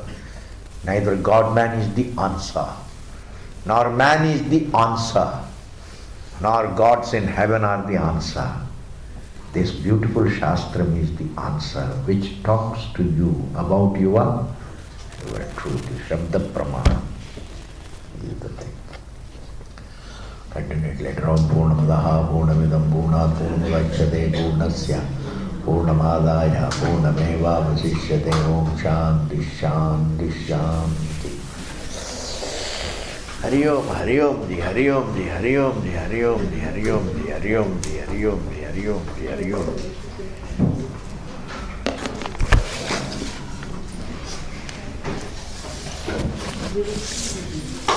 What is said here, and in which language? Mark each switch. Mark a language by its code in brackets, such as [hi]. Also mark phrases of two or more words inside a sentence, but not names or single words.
[en] Neither God-man is the answer, nor man is the answer, nor gods in heaven are the answer. This beautiful Shastram is the answer which talks to you about your truth. [sa] Shabda Pramana [en] is the thing. Continue it later on. [sa] Purnamadaha Purnamidam Purnat Purnamudachyate Purnasya Purnamadaya Purnameva Vasishyate Om Shanti Shanti Shanti. Hari Om, Hari Om, Di Hari Om, Di Hari Om, Di Hari Om, Di Hari Om, Di Hari Om, Di Hari Om, Di Hari Om, Di Hari Om. Hari Om.